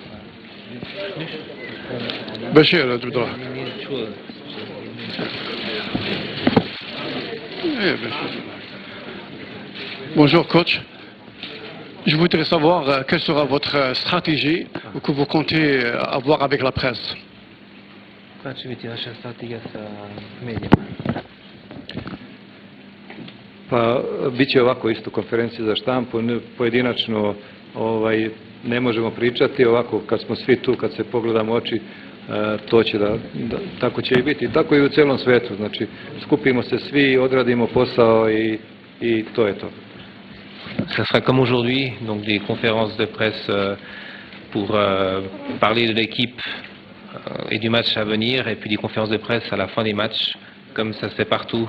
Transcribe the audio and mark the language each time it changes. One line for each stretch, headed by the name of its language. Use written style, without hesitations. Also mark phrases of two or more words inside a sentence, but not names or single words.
French: Bachir, tout droit. Bonjour coach, je voudrais savoir quelle sera votre stratégie que vous comptez avoir avec la presse.
Serbian: Pa bit će ovako isto konferencije za štampu, pojedinačno ne možemo pričati, ovako kad smo svi tu, kad se pogledamo oči, to će tako će i biti. Tako i u celom svetu, znači skupimo se svi, odradimo posao i to je to.
French: Ça sera comme aujourd'hui, donc des conférences de presse pour parler de l'équipe et du match à venir, et puis des conférences de presse à la fin des matchs, comme ça se fait partout.